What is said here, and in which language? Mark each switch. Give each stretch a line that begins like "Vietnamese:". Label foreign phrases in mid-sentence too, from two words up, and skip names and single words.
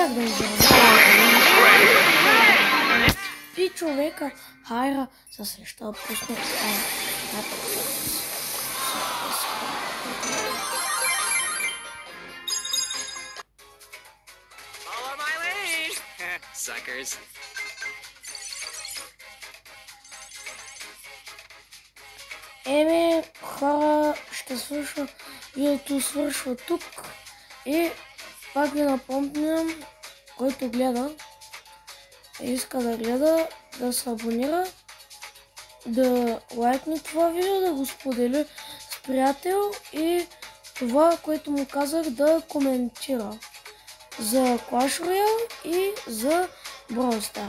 Bulgarian: И човека Хайра се среща да пусне
English: Follow my lead. Suckers.
Bulgarian: Хора, ще свършва. Видеото свършва тук. И пак ви напомням, който гледа и иска да гледа, да се абонира, да лайкне това видео, да го сподели с приятел и това, което му казах, да коментира за Clash Royale и за Brawl Stars.